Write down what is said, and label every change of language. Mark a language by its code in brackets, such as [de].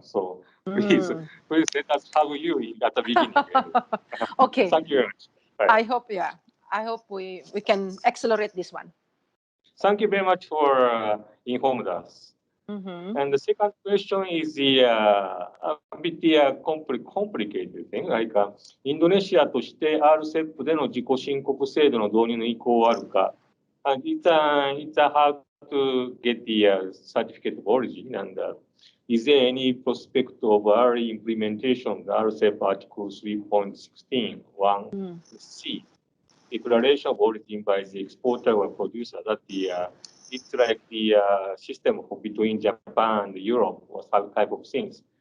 [en] So please let us have you at the beginning. Okay. Thank you very much. Bye. I hope we can accelerate this one. Thank you very much for informing us. And the second question is a bit complicated thing. [ja] Like インドネシアとして RCEP での自己申告制度の導入の意向はあるか。 [en] And it's hard to get the certificate of origin. And is there any prospect of early implementation of the RCEP Article 3.16 1C, declaration of origin by the exporter or producer, that it's like the system between Japan and Europe or some type of things.